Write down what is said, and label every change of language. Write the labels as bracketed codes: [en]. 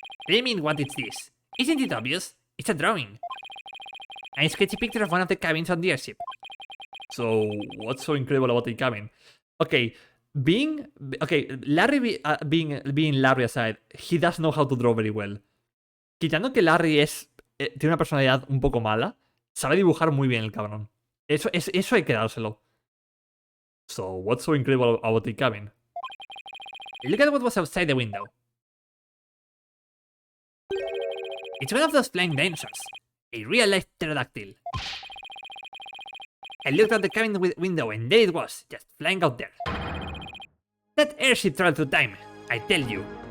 [en] I mean, what is this? Isn't it obvious? It's a drawing. A sketchy picture of one of the cabins on the airship. So, what's so incredible about the cabin? Okay, Larry being Larry aside, he does know how to draw very well. [es] Quitando que Larry tiene una personalidad un poco mala, sabe dibujar muy bien el cabrón. Eso hay que dárselo. [en] So, what's so incredible about the cabin? Look at what was outside the window. It's one of those flying dinosaurs. A real-life pterodactyl. I looked out the cabin window and there it was, just flying out there. That airship traveled through time, I tell you.